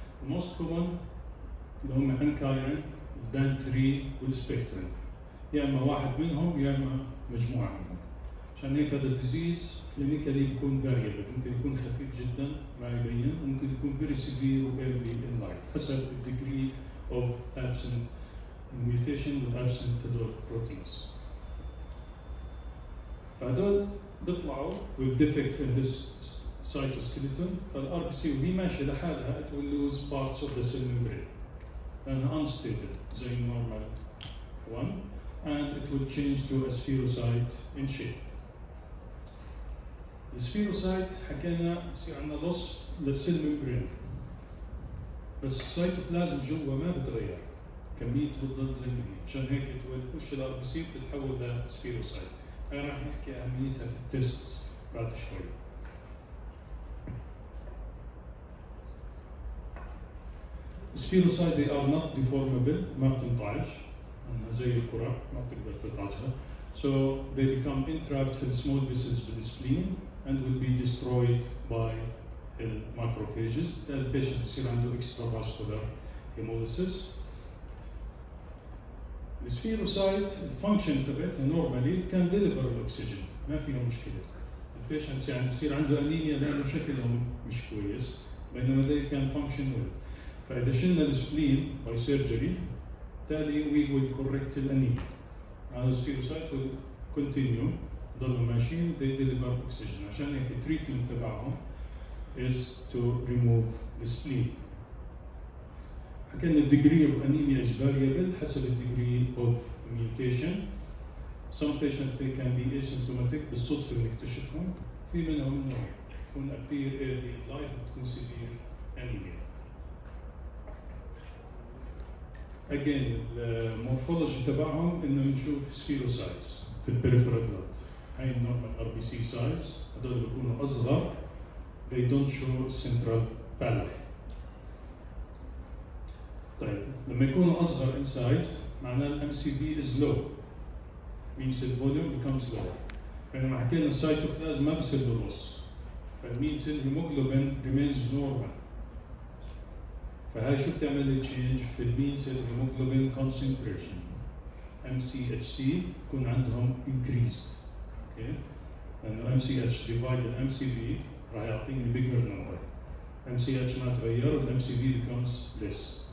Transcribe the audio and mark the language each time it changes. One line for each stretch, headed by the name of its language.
English: most common
Arabic: اللي هم انكاين، البان 3 والسبكترين، يا إما واحد منهم يا إما مجموعة منهم. عشان هيك هذا الديزيز كلينيكالي بيكون فاريبل، ممكن يكون خفيف جدا ما يبين، ممكن يكون
English: very severe وايرلي in life
Arabic: حسب الديجري اوف ابسنت الميوتيشن والابسنت هدول بروتينز.
English: فهدول بيطلعوا with defect in this cytoskeleton،
Arabic: فالار بي سي وهي ماشيه لحالها
English: it will lose parts of the cell membrane لانها unstable زي normal one and it will change to a spherocyte in shape.
Arabic: السفيروسايت حكينا بصير عندنا لص للسيل ممبرين، بس السيتوبلازم جوا ما بتغير، كميته بتضل زي ما هي، عشان هيك تخش الار بي سي بتتحول لسفيروسايت. هاي راح نحكي اهميتها في التيست بعد شوي. السفيروسايت
English: they are not deformable،
Arabic: ما بتنطعج، انها زي الكرة ما بتقدر تطعجها.
English: So they become entrapped في small vessels بالspleen and will be destroyed by macrophages. The patient
Arabic: يصير عنده
English: extravascular hemolysis. The spherocyte function تبعتها normally it can deliver oxygen،
Arabic: ما فيها مشكلة. البيشنت يعني بصير عنده أنيميا لأنه شكلهم مش كويس، بينما
English: they can function well.
Arabic: فإذا شلنا السبلين by surgery بالتالي
English: we will correct
Arabic: الأنيميا.
English: هذا السفيروسايت will continue
Arabic: ضلوا ماشيين
English: they deliver oxygen.
Arabic: عشان هيك التريتمنت تبعهم
English: is to remove the spleen. حكينا degree of anemia is variable حسب degree of mutation. Some patients they can be asymptomatic
Arabic: بالصدفة بنكتشفهم، في منهم إنه يكون
English: appear early in life بتكون severe anemia.
Arabic: again المورفولوجي تبعهم انه نشوف سفيروسايتس في البريفرال بلاد. هاي النورمال ار بي سي سايز، هدول بيكونوا اصغر.
English: they don't show central pallor.
Arabic: طيب لما يكونوا اصغر
English: in size معناه الام C V is low means the volume becomes lower.
Arabic: بينما حكينا السيتوبلازم ما بصير له loss، فالمينز الهيموجلوبين
English: remains normal.
Arabic: فهاي شو بتعمل لي change في المينز الهيموجلوبين concentration.
English: MCHC
Arabic: يكون عندهم
English: increased.
Arabic: اوكي؟ لأنه
English: MCH divided MCV
Arabic: راح يعطيني
English: bigger number. MCH
Arabic: ما تغير وال
English: MCV becomes less.